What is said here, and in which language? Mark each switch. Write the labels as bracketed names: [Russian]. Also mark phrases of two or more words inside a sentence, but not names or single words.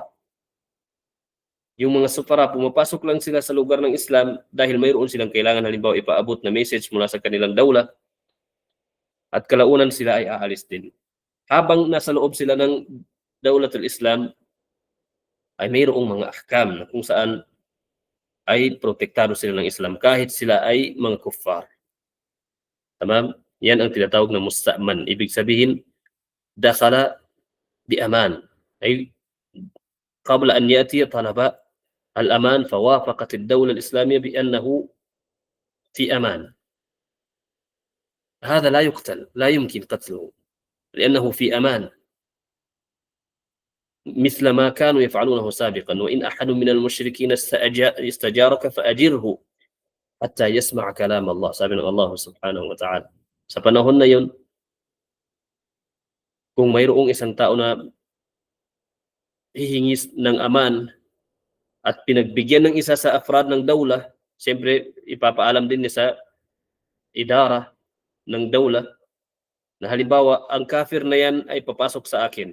[Filipino] Yung mga sufara, pumapasok lang sila sa lugar ng Islam dahil mayroon silang kailangan halimbawa ipaabot na message mula sa kanilang dawla at kalaunan sila ay aalis din. Habang nasa loob sila ng Dawlatul Islam ay mayroong mga ahkam na kung saan ay protektado sila ng Islam kahit sila ay mga kuffar. Tamam? Yan ang tinatawag na musta'man. Ibig sabihin, [Arabic] دخل بأمان. أي قبل أن يأتي طلب الأمان فوافقت الدولة الإسلامية بأنه في أمان. هذا لا يقتل، لا يمكن قتله لأنه في أمان مثل ما كانوا يفعلونه سابقا. وإن أحد من المشركين استجارك فأجره حتى يسمع كلام الله. [Filipino] Sabi ng [Arabic] الله سبحانه وتعالى. [Filipino] Sa panahon na yun, kung mayroong isang tao na hihingi ng aman at pinagbigyan ng isa sa afrad ng dawla, siyempre ipapaalam din niya sa idara ng dawla na halimbawa ang kafir na yan ay papasok sa akin.